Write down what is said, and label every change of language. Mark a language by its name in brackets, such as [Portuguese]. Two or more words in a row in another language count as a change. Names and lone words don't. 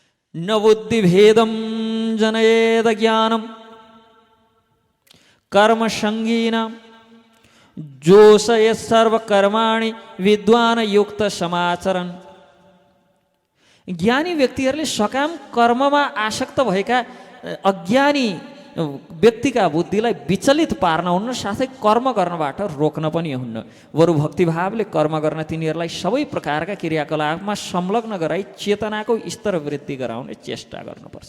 [Sanskrit] न बुद्धिभेदं जनयेद ज्ञानं कर्मसंगीनां जोषयेत् सर्वकर्माणि विद्वान युक्त समाचरण। [Nepali] ज्ञानी व्यक्तिहरूले सकाम कर्ममा आसक्त भएका अज्ञानी व्यक्तिका बुद्धिलाई विचलित पार्न हुन्न, साथै कर्म गर्नबाट रोक्न पनि हुन्न। बरु भक्तिभावले कर्म गर्न तिनीहरूलाई सबै प्रकारका क्रियाकलापमा संलग्न गराई चेतनाको स्तर वृद्धि गराउने चेष्टा गर्नुपर्छ।